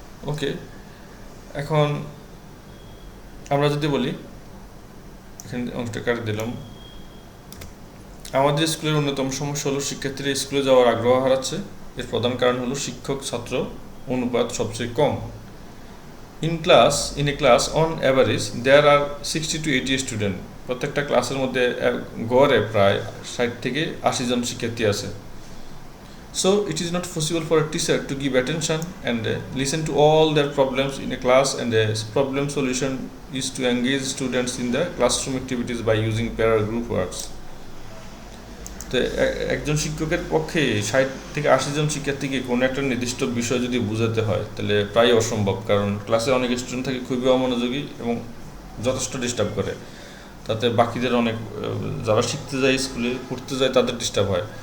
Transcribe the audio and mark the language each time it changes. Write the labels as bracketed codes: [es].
[bn] ওকে, এখন আমরা যদি বলি, এখানে অংশটা কাটে দিলাম, আমাদের স্কুলের অন্যতম সমস্যা হলো শিক্ষার্থীরা স্কুলে যাওয়ার আগ্রহ হারাচ্ছে। এর প্রধান কারণ হলো শিক্ষক ছাত্র অনুপাত সবচেয়ে কম। [en] In a class on average there are 60 to 80 student. [bn] প্রত্যেকটা ক্লাসের মধ্যে গড়ে প্রায় 60 থেকে 80 জন শিক্ষার্থী আছে। [en] So it is not possible for a teacher to give attention and listen to all their problems in a class, and a problem solution is to engage students in the classroom activities by using pair group works. [bn] তো একজন শিক্ষকের পক্ষে 60 থেকে 80 জন শিক্ষার্থীকে কোনো একটা নির্দিষ্ট বিষয় যদি বোঝাতে হয় তাহলে প্রায় অসম্ভব, কারণ ক্লাসে অনেক স্টুডেন্ট থাকে খুবই অমনোযোগী এবং যথেষ্ট ডিস্টার্ব করে, তাতে বাকিদের অনেক যারা শিখতে যায় স্কুলে পড়তে যায় তাদের ডিস্টার্ব হয়।